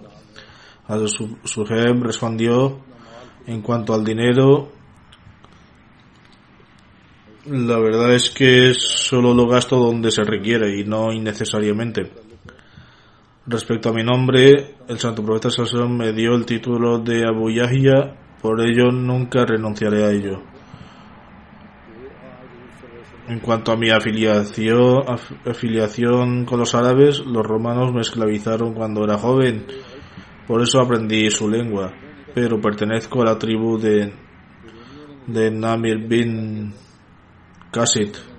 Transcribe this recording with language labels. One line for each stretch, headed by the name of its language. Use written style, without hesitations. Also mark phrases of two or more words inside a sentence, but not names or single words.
Spanish: Suhaib respondió: en cuanto al dinero, la verdad es que solo lo gasto donde se requiere y no innecesariamente. Respecto a mi nombre, el santo profeta
Arabic: صلى الله عليه وسلم
Spanish: me dio el título de Abu Yahya, por ello nunca renunciaré a ello. En cuanto a mi afiliación con los árabes, los romanos me esclavizaron cuando era joven, por eso aprendí su lengua, pero pertenezco a la tribu de Namir bin Qasid.